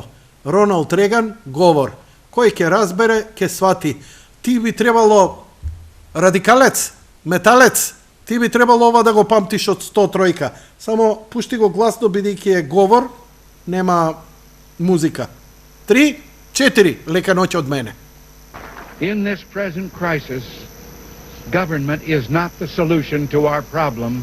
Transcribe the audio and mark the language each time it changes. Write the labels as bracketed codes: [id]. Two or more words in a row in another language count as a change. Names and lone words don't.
[mk] Роналд Реган, говор. Кој ќе разбере, ќе свати. Ти би требало радикалец, металец, ти би требало ова да го памтиш од 103. Само пушти го гласно, бидејќи е говор, нема музика. 3, 4, лека ноќ од мене. [en] In this present crisis, government is not the solution to our problem.